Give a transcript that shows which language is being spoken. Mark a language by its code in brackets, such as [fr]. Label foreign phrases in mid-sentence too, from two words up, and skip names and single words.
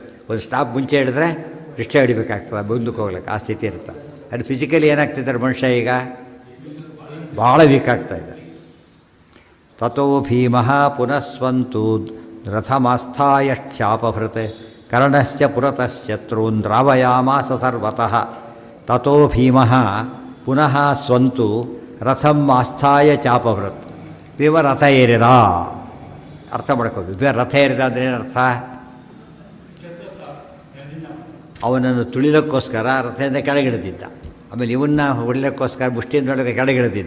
[kn] ಒಂದು ಸ್ಟಾಪ್ ಮುಂಚೆ ಹಿಡಿದ್ರೆ ರಿಕ್ಷಾ ಹಿಡಿಬೇಕಾಗ್ತದೆ, ಮುಂದಕ್ಕೆ ಹೋಗ್ಲಿಕ್ಕೆ ಆ ಸ್ಥಿತಿ ಇರುತ್ತೆ. ಅದು ಫಿಸಿಕಲಿ ಏನಾಗ್ತಿದ್ದಾರೆ ಮನುಷ್ಯ ಈಗ ಭಾಳ ವೀಕ್ ಆಗ್ತಾಯಿದ್ದಾರೆ. [sa] ತಥೋ ಭೀಮಃ ಪುನಃಸ್ವಂತು ರಥಮಾಸ್ಥಾಯ ಕ್ಷಾಪಭೃತ್ ಕರ್ಣಶ್ಚ ಪುರತಃ ಶತ್ರುನ್ ದ್ರಾವಯಾಮಾಸ ಸರ್ವತಃ. ತಥೋ ಭೀಮಃ ಪುನಃ ಸ್ವಂತು ರಥಂ ಆಸ್ಥಾಯ ಚಾಪಭೃತ್. [kn] ಭೀಮ ರಥ ಏರಿದ. ಅರ್ಥ ಮಾಡ್ಕೋಬೇಕು. ಭೀಮ ರಥ ಏರಿದ ಅಂದರೆ ಏನರ್ಥ? ಅವನನ್ನು ತುಳಿಲಕ್ಕೋಸ್ಕರ ರಥದಿಂದ ಕೆಳಗಿಳಿದಿದ್ದ. ಆಮೇಲೆ ಇವನ್ನ ಹೊಡಿಲಿಕ್ಕೋಸ್ಕರ ಮುಷ್ಟಿಯಿಂದೊಳಗೆ ಕೆಳಗಿಳಿದಿದ್ದ.